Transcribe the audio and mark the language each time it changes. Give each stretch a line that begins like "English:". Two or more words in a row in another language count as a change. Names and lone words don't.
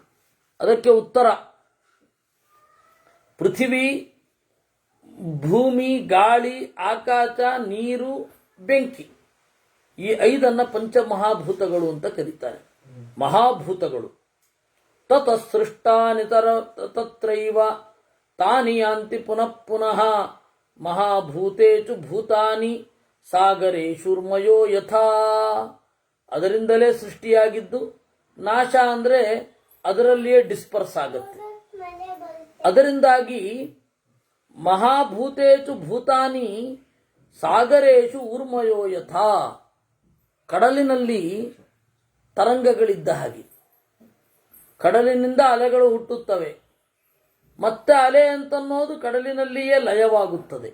Kannada: ಅದಕ್ಕೆ ಉತ್ತರ, ಪೃಥಿವಿ, ಭೂಮಿ, ಗಾಳಿ, ಆಕಾಶ, ನೀರು, ಬೆಂಕಿ, ಈ 5 ಪಂಚಮಹಾಭೂತಗಳು ಅಂತ ಕರೀತಾರೆ. ಮಹಾಭೂತಗಳು.
Sanskrit: ತತಸೃಷ್ಟಾನಿ ತತ್ರೈವ ತಾನಿ ಯಾಂತಿ ಪುನಃ ಪುನಃ ಮಹಾಭೂತೇಷು ಭೂತಾನಿ ಸಾಗರೇಶುರ್ಮಯೋ ಯಥಾ.
Kannada: ಅದರಿಂದಲೇ ಸೃಷ್ಟಿಯಾಗಿದ್ದು. ನಾಶ ಅಂದರೆ ಅದರಲ್ಲಿಯೇ ಡಿಸ್ಪರ್ಸ್ ಆಗುತ್ತೆ.
Sanskrit: ಅದರಿಂದಾಗಿ ಮಹಾಭೂತೇಷು ಭೂತಾನಿ ಸಾಗರೇಶು ಊರ್ಮಯೋ ಯಥಾ.
Kannada: ಕಡಲಿನಲ್ಲಿ ತರಂಗಗಳಿದ್ದ ಹಾಗೆ ಕಡಲಿನಿಂದ ಅಲೆಗಳು ಹುಟ್ಟುತ್ತವೆ, ಮತ್ತೆ ಅಲೆ ಅಂತನ್ನೋದು ಕಡಲಿನಲ್ಲಿಯೇ ಲಯವಾಗುತ್ತದೆ.